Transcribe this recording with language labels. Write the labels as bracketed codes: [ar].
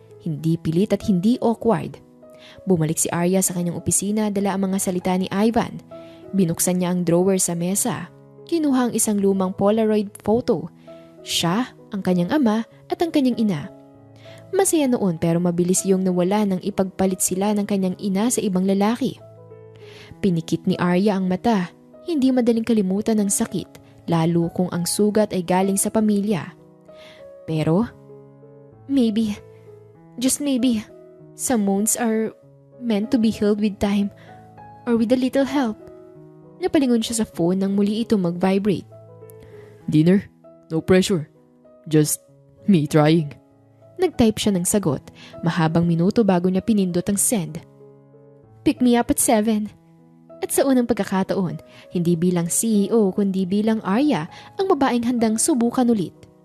[tl] Hindi pilit at hindi awkward. Bumalik si Arya sa kanyang opisina, dala ang mga salita ni Ivan. Binuksan niya ang drawer sa mesa. Kinuha ang isang lumang Polaroid photo. Siya, ang kanyang ama at ang kanyang ina. Masaya noon pero mabilis yung nawala nang ipagpalit sila ng kanyang ina sa ibang lalaki. Pinikit ni Arya ang mata. Hindi madaling kalimutan ng sakit, lalo kung ang sugat ay galing sa pamilya. [en] Pero, maybe, just maybe, some wounds are meant to be healed with time or with a little help. [tl] Napalingon siya sa phone nang muli ito mag-vibrate. [en] Dinner? No pressure. Just me trying. [tl] Nag-type siya ng sagot. Mahabang minuto bago niya pinindot ang send. [en] Pick me up at 7. [tl] At sa unang pagkakataon, hindi bilang CEO kundi bilang Arya ang babaeng handang subukan ulit.